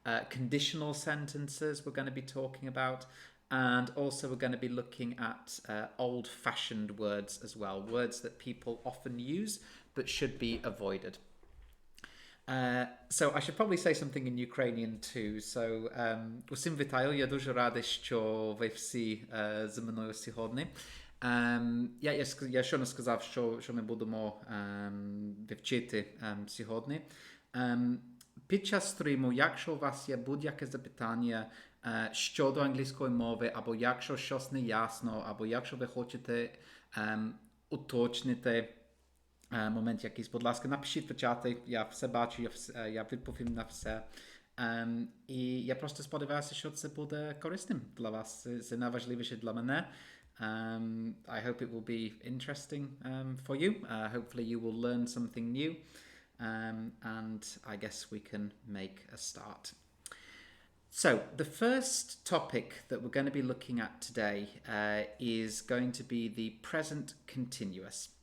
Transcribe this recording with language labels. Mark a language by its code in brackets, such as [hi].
[en] Conditional sentences we're going to be talking about, and also we're going to be looking at old-fashioned words as well, words that people often use but should be avoided. So I should probably say something in Ukrainian too. [uk] So усім вітаю, я дуже радий, що ви всі зі мною сьогодні. Я щойно сказав, що ми будемо вивчити сьогодні. Під час стріму, якщо у вас є будь-яке запитання щодо англійської мови, або якщо щось не ясно, або якщо ви хочете уточнити момент якийсь, будь ласка, напишіть в чаті, я все бачу, я відповім на все. І я просто сподіваюся, що це буде корисним для вас. Це найважливіше для мене. [en] I hope it will be interesting for you. Hopefully you will learn something new. And I guess we can make a start. So the first topic that we're going to be looking at today is going to be the present continuous.